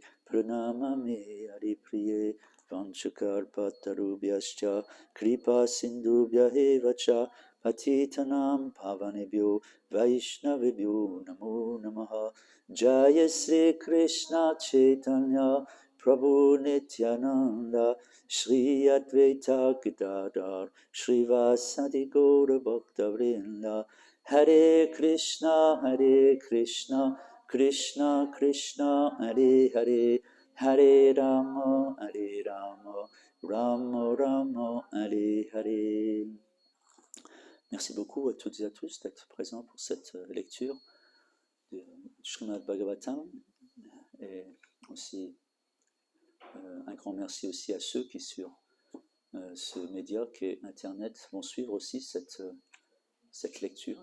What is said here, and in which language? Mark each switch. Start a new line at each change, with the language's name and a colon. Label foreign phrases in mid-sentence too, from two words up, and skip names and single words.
Sanskrit: Pranamami Haripriye Vanchakarpatarubhyascha Kripa Sindhubhya Evacha Patitanam Pavanebhyo Vaishnavebhyo Namo Namaha Jaya Sri Krishna Chaitanya Prabhu Nityananda Shri Advaita Gadadhar Shrivasadi Gaura Bhakta Vrinda Hare Krishna Krishna Krishna Hare Hare Hare Rama Rama Rama Hare Hare.
French: Merci beaucoup à toutes et à tous d'être présents pour cette lecture de Srimad Bhagavatam et aussi un grand merci aussi à ceux qui sur ce média qu'est Internet vont suivre aussi cette lecture.